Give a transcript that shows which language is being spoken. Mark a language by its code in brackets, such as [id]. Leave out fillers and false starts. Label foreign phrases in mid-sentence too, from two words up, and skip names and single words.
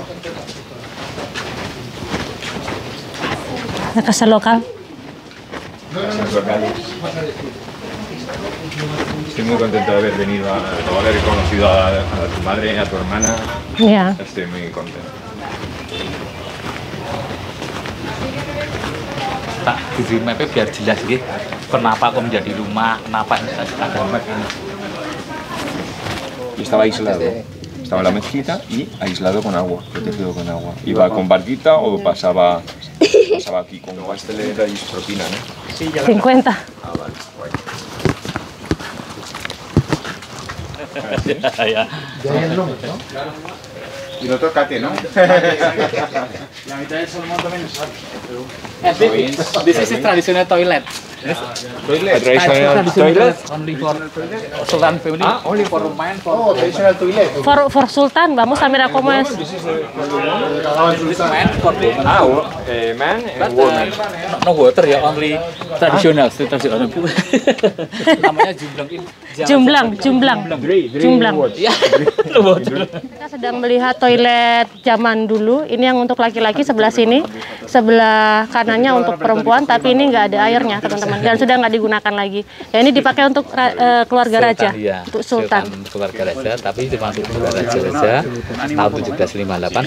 [es] La casa local. Estoy muy contento de haber venido de haber conocido a tu madre, a tu hermana. Ya. Estoy muy contento. [id] Tak di mapnya biar jelas gitu. Kenapa kok menjadi rumah, kenapa ada map ini. [es] Y estaba aislado. Estaba en la mezquita y aislado con agua, protegido con agua. Iba con barquita o pasaba aquí con agua. Este le dais propina, ¿no? 50. Ah, vale. Guay. Ya. Y no tocate, ¿no? La mitad del salmón también es [en] This is traditional toilet. Traditional toilet? Only for Sultan family. Only for man. For Traditional toilet. For Sultan, [es] vamos a mirar cómo es. [en] this man for Man and woman. no water ya, only traditional. [id] Namanya Jumblang. [en] Ya, no water. [id] Kita sedang melihat toilet zaman dulu. Ini yang untuk laki-laki sebelah sini, sebelah kanannya untuk perempuan. Tapi ini nggak ada airnya, teman-teman, dan sudah nggak digunakan lagi. Ya, ini dipakai untuk keluarga raja, untuk Sultan. Keluarga raja, tapi termasuk keluarga raja tahun 1758.